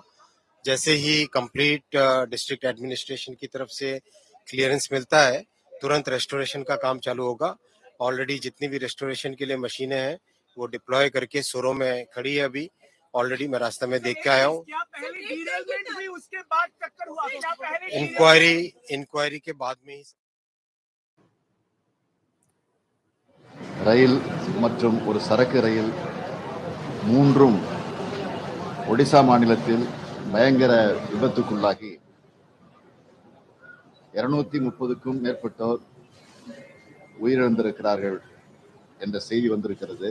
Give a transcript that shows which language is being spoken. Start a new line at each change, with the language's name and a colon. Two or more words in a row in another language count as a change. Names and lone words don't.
Hindi: जैसे ही
English: complete district administration
Hindi: की तरफ से क्लियरेंस मिलता है, तुरंत रेस्टोरेशन का काम चालू होगा। ऑलरेडी जितनी भी रेस्टोरेशन के लिए मशीनें हैं वो डिप्लॉय करके सोरो में खड़ी है। अभी ऑलरेडी मैं रास्ते में देख के आया हूँ। इंक्वायरी के बाद में ही
Tamil: ரயில் மற்றும் ஒரு சரக்கு ரயில் மூன்றும் ஒடிசா மாநிலத்தில் பயங்கர விபத்துக்குள்ளாகி 230க்கும் மேற்பட்டோர் உயிரிழந்திருக்கிறார்கள் என்ற செய்தி வந்திருக்கிறது.